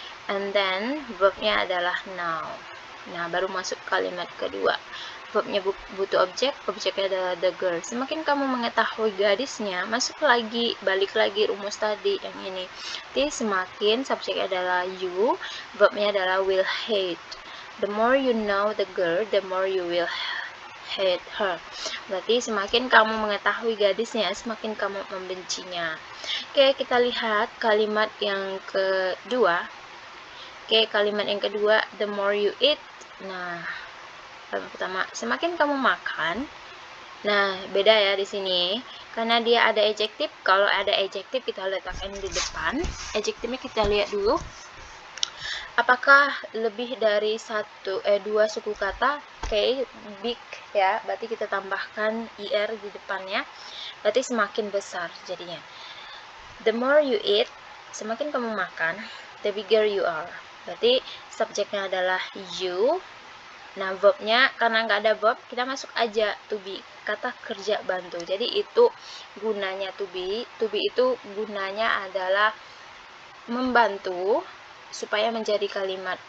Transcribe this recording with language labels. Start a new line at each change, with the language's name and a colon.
English: And then
Indonesian: verbnya adalah now. Nah, baru masuk kalimat kedua. Verbnya butuh objek, objeknya adalah
English: the girl.
Indonesian: Semakin kamu mengetahui gadisnya, masuk lagi, balik lagi rumus tadi yang ini. Jadi semakin subjeknya adalah you, verbnya adalah
English: will hate. The more you know the girl, the more you will hate her.
Indonesian: Berarti semakin kamu mengetahui gadisnya, semakin kamu membencinya. Oke, kita lihat kalimat yang kedua. Oke, kalimat yang kedua,
English: the more you eat.
Indonesian: Nah, pertama, semakin kamu makan. Nah, beda ya di sini. Karena dia ada adjektif. Kalau ada adjektif kita letakkan di depan. Adjektifnya kita lihat dulu. Apakah lebih dari 2 suku kata? Oke, big ya. Berarti kita tambahkan er di depannya. Berarti semakin besar jadinya.
English: The more you eat,
Indonesian: semakin kamu makan,
English: the bigger you are.
Indonesian: Berarti subjeknya adalah you. Nah, verbnya karena nggak ada verb, kita masuk aja to be, kata kerja bantu. Jadi itu gunanya to be. To be itu gunanya adalah membantu supaya menjadi kalimat.